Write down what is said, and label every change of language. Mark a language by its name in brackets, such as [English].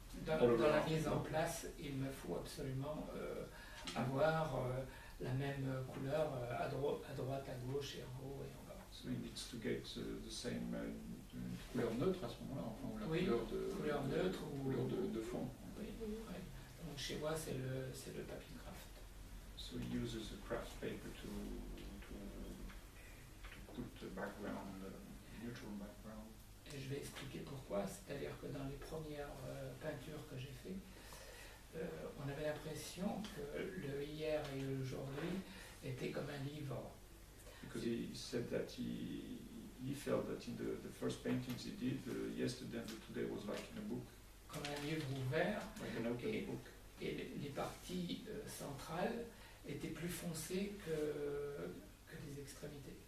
[French] Dans la mise en place, il me faut absolument avoir la même couleur à droite, à gauche et en haut et en bas. [English] So it needs to get the same [French] couleur neutre à ce moment-là, enfin, ou la Oui, couleur neutre ou couleur de fond. Oui, oui. Donc chez moi c'est le papier craft. [English] So he uses a craft paper to put the background, neutral background. [French] Et je vais expliquer pourquoi, c'est-à-dire que dans les premières peintures que j'ai faites, on avait l'impression que le hier et l'aujourd'hui étaient comme un livre. [English] Because he said that he felt that in the first paintings he did, yesterday and today was like in a book. [French] Comme un livre ouvert, [English] Like an open book. [French] et les parties centrales étaient plus foncées que les extrémités.